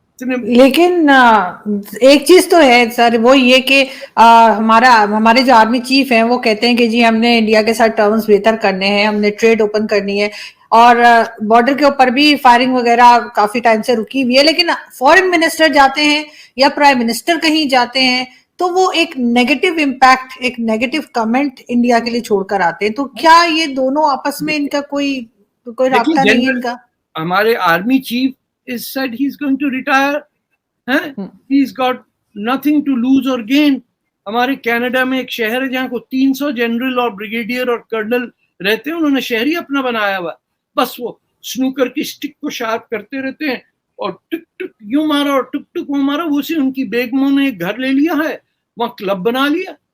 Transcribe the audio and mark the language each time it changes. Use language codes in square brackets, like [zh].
[ur] لیکن ایک چیز تو ہے سر, وہ یہ کہ ہمارے جو آرمی چیف ہیں وہ کہتے ہیں کہ جی ہم نے انڈیا کے ساتھ ٹرمز بہتر کرنے ہیں, ہم نے ٹریڈ اوپن کرنی ہے, اور بارڈر کے اوپر بھی فائرنگ وغیرہ کافی ٹائم سے رکی ہوئی ہے. لیکن فورن منسٹر جاتے ہیں یا پرائم منسٹر کہیں جاتے ہیں تو وہ ایک نیگیٹو امپیکٹ, ایک نیگیٹو کمنٹ انڈیا کے لیے چھوڑ کر آتے ہیں. تو کیا یہ دونوں آپس میں ان کا کوئی رابطہ نہیں ہے ان کا؟ ہمارے army chief [en] is said he is going to retire. He's got nothing to lose or gain. [ur] ہمارے کینیڈا میں ایک شہر ہے جہاں کو 300 جنرل اور بریگیڈیئر اور کرنل رہتے ہیں, انہوں نے شہر ہی اپنا بنایا ہوا, بس وہ سنوکر کی سٹک کو شارپ کرتے رہتے ہیں, اور ٹک ٹک یوں مارا اور ٹک ٹک وہ مارا. وہ سے ان کی بیگموں نے ایک گھر لے لیا ہے, وہاں کلب بنا لیا.